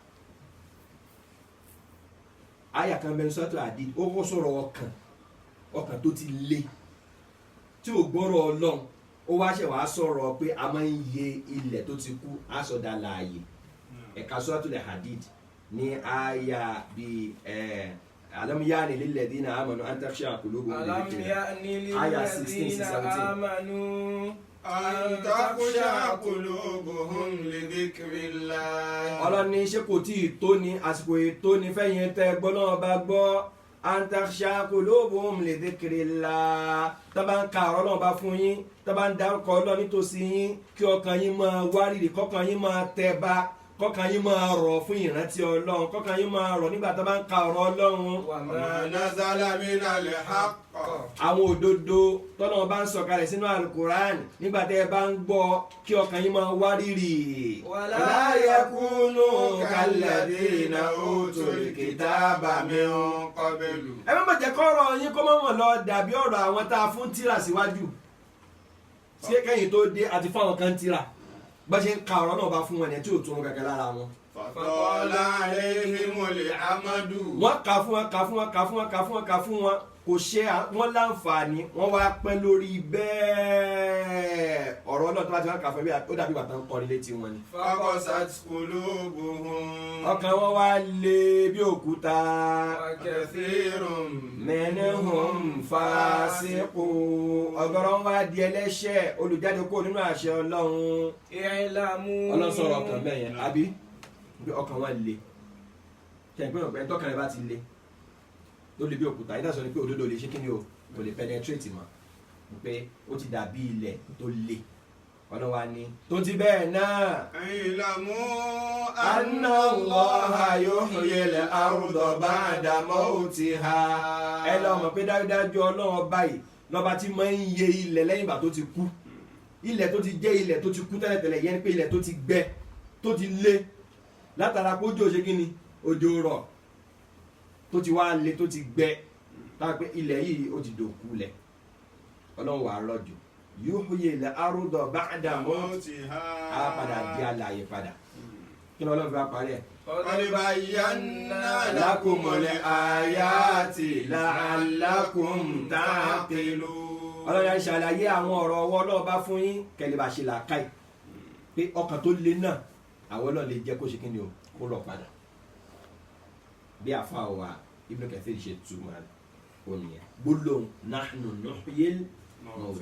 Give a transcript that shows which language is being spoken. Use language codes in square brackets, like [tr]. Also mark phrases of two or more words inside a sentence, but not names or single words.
[yo] àyà kan bẹ́ni Suratul Hadid ó kọ́ sọ̀rọ̀ ọkàn tó ti le tí ò gbọ́rọ̀ ọlọ́run ó wá ṣẹ̀ wá sọ̀rọ̀ pé a máa ń yẹ ilẹ̀ tó ti kú á sọ̀dà láàyè ẹ̀ka Suratul Hadid ní àyà bíi [ar] ألم يأن للذين آمنوا أن تخشع قلوبهم ألم يأن للذين آمنوا أن تخشع قلوبهم لذكر الله. [yo] ọlọ́ni ṣé kò tí ì tó ni àsìkò ètò ni fẹ́yìn tẹ́ gbọ́ náà bá gbọ́ [ar] أن تخشع قلوبهم لذكر الله [yo] tá bá ń ka ọ̀rọ̀ Ọlọ́run bá fún yín tá bá ń dárúkọ Ọlọ́run nítòsí yín kí ọkàn yín máa wárìrì kọ́kàn yín máa tẹ̀ bá kọ́kàn yín máa rọ̀ fún ìrántí Ọlọ́run kọ́kàn yín máa rọ̀ nígbà tá bá ń ka ọ̀rọ̀ Ọlọ́run. [ar] wa ما نزل من الحق. [yo] àwọn òdodo tọ́lọ́run bá ń sọ̀kalẹ̀ sínú alukuran nígbà tẹ́ ẹ bá ń gbọ́ kí ọkàn yín máa wárìrì. [ar] ولا يكونوا كالذين أوتوا الكتاب من قبل. [yo] ẹ má bàjẹ́ kọ́rọ̀ yín kó má mọ̀ lọ dàbí ọ̀rọ̀ àwọn tá a fún tírà síwájú sí kẹ́yìn tó dé àti fáwọn kan tírà bá ṣe ń ka ọ̀rọ̀ náà bá fún wọn ẹ̀ tí ò tún kankan lára wọn. [ar] فطال عليهم الأمد. [yo] wọ́n kà fún wọn kà fún wọn kà fún wọn kà fún wọn kà fún wọn kò ṣe wọn láǹfààní wọ́n wá pẹ́ lórí bẹ́ẹ̀ ọ̀rọ̀ náà tó bá ti wá kà fún ẹ ó dàbí bàtà ń kọrin létí wọn ni. [ar] فقست قلوبهم. [yo] ọkàn wọn wá lé bí òkúta. [ar] وكثير منهم فاسقون [yo] ọ̀gọ̀rọ̀ wá di ẹlẹ́ṣẹ̀ olùjáde kó nínú àṣẹ Ọlọ́run. [ar] i'lamu. [yo] ọlọ́sọ̀rọ̀ ọkàn bẹ́ẹ̀ yẹn àbí ọkàn wọn le ṣe ìpín ọ̀pẹ tọkàn rẹ bá ti le tó le bí òkúta ìdásọ ni pé òdodo lè ṣe kí ni o kò lè penetrate mọ́ pé ó ti dàbí ilẹ̀ tó le ọlọ́wà ni tó ti bẹ́ẹ̀ náà. [ar] i'lamu أن الله يحيي الأرض بعد موتها. [yo] ẹ lọ mọ̀ pé dájúdájú Ọlọ́run báyìí lọ́ba tí máa ń yẹ ilẹ̀ lẹ́yìn ìgbà tó ti kú ilẹ̀ tó ti jẹ́ ilẹ̀ tó ti kú tẹ́lẹ̀tẹ́lẹ̀ yẹn ni pé ilẹ̀ tó ti gbẹ tó ti lé látara pé òjò ṣe kí ni òjò rọ̀ tó ti wá le tó ti gbẹ táwọn pé ilẹ̀ yìí ó ti dòkú lẹ̀ Ọlọ́run wàá rọ̀jò [ar] يحيي الأرض بعد موتها [yo] á padà di alààyè padà kí ni Ọlọ́run fi wá parí ẹ̀. [ar] قد بينا لكم الآيات لعلكم تعقلون. [yo] Ọlọ́run ṣàlàyé àwọn ọ̀rọ̀ ọwọ́ Ọlọ́run bá fún yín kẹ́lẹ́ bá ṣe làákàyè pé ọkàn tó le náà àwọn Ọlọ́run lè jẹ́ kó ṣe kí ni o kó rọ̀ padà bí àfa wa Ibn Kathir ṣe túmọ̀ ònìyàn gbólóhùn [ar] نحن نحيي الموتى.